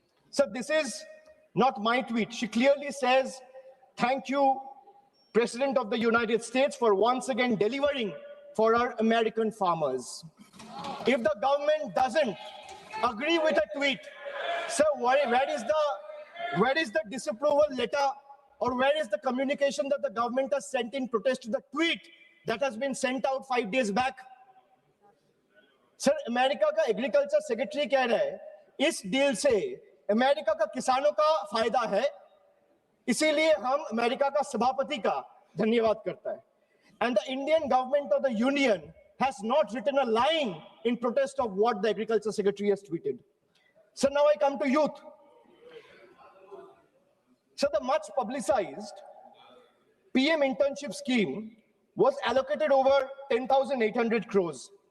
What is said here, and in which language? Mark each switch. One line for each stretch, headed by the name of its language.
English: So this is not my tweet. She clearly says, thank you, President of the United States, for once again delivering for our American farmers. If the government doesn't agree with a tweet, so where is the disapproval letter, or where is the communication that the government has sent in protest to the tweet that has been sent out 5 days back?
Hindi: Sir, America का agriculture secretary कह रहा है इस deal से America का किसानों का फायदा है, इसीलिए हम अमेरिका का सभापति का धन्यवाद करता है.
English: And the Indian government of the union has not written a line in protest of what the agriculture secretary has tweeted. So now I come to youth. So the much publicized PM internship scheme was allocated over 10,800 crores.